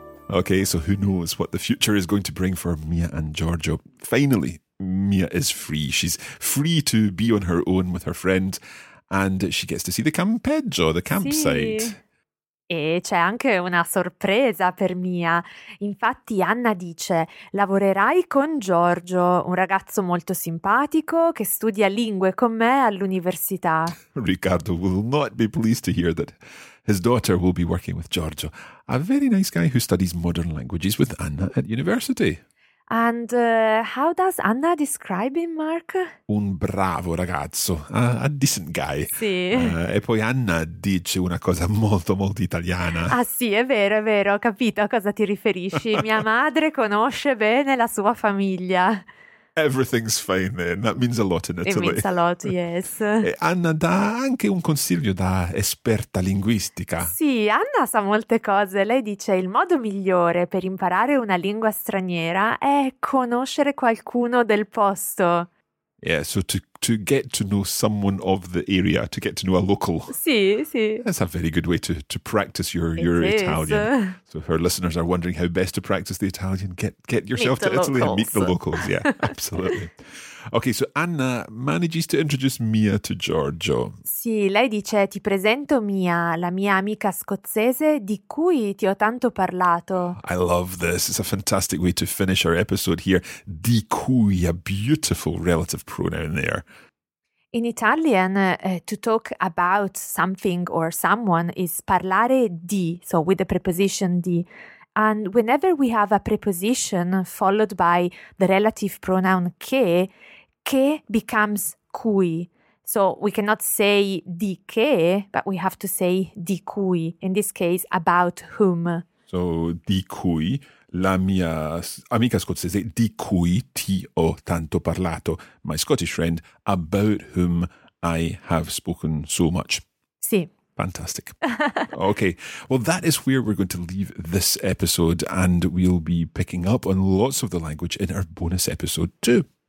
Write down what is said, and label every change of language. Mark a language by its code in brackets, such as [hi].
[en] Okay, so who knows what the future is going to bring for Mia and Giorgio. Finally, Mia is free. She's free to be on her own with her friend, and she gets to see the campeggio, the campsite. [it] Sì. E c'è anche una sorpresa per Mia. Infatti Anna dice: lavorerai con Giorgio, un ragazzo molto simpatico che studia lingue con me all'università. [en] Riccardo will not be pleased to hear that his daughter will be working with Giorgio, a very nice guy who studies modern languages with Anna at university. And how does Anna describe him, Mark? [it] Un bravo ragazzo, [en] a decent guy. [it] Sì. E poi Anna dice una cosa molto, molto italiana. Ah sì, è vero, ho capito a cosa ti riferisci. Mia madre conosce bene la sua famiglia. [en] Everything's fine then, that means a lot in Italy. It means a lot, yes. [it] E Anna dà anche un consiglio da esperta linguistica. Sì, Anna sa molte cose. Lei dice il modo migliore per imparare una lingua straniera è conoscere qualcuno del posto. [en] Yeah, so to get to know someone of the area, to get to know a local. [it] Sì, sì. [en] That's a very good way to practice your Italian. So if our listeners are wondering how best to practice the Italian, get yourself meet to Italy locals. And meet the locals. Yeah, absolutely. Okay, so Anna manages to introduce Mia to Giorgio. [it] Sì, lei dice, ti presento Mia, la mia amica scozzese di cui ti ho tanto parlato. [en] I love this. It's a fantastic way to finish our episode here. Di cui, a beautiful relative pronoun there. In Italian, to talk about something or someone is parlare di, so with the preposition di. And whenever we have a preposition followed by the relative pronoun che becomes cui. So we cannot say di che, but we have to say di cui. In this case, about whom. [it] So di cui, la mia amica scozzese, di cui ti ho tanto parlato. [en] My Scottish friend, about whom I have spoken so much. [it] Sì. [en] Fantastic. Okay, well, that is where we're going to leave this episode, and we'll be picking up on lots of the language in our bonus episode too.